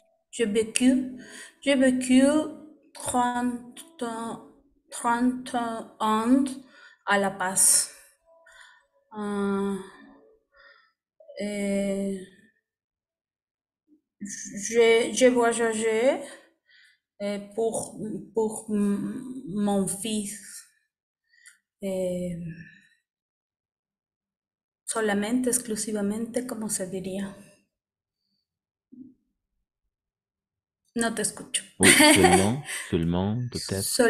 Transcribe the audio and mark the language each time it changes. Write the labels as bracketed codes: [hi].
[fr] je vécu, j'ai vécu 30 30 ans à La Paz. Euh, et j'ai voyagé pour mon fils. [es] eh, Solamente, exclusivamente, ¿cómo se diría? No te escucho. [fr] Oui, seulement, peut-être.